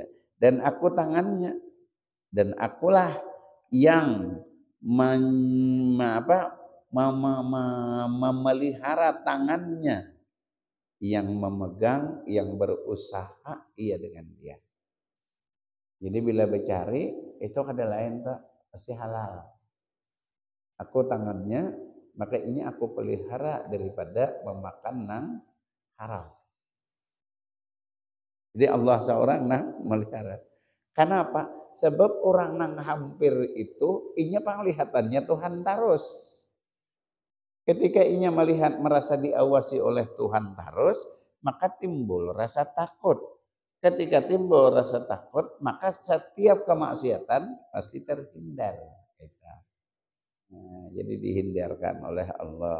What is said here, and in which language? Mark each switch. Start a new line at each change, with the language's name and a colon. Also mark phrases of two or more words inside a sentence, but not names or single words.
Indonesian: Dan aku tangannya. Dan akulah yang memelihara tangannya, yang memegang, yang berusaha ia dengan dia.
Banjar: Jadi bila bercari itu kada lain tak pasti halal. Aku tangannya, maka ini aku pelihara daripada memakan nang haram. Jadi Allah seorang nang melihara. Kenapa? Sebab orang nang hampir itu inya penglihatannya Tuhan terus. Ketika inya melihat merasa diawasi oleh Tuhan terus, maka timbul rasa takut.
Indonesian: Ketika timbul rasa takut, maka setiap kemaksiatan pasti terhindar. Nah, jadi dihindarkan oleh Allah.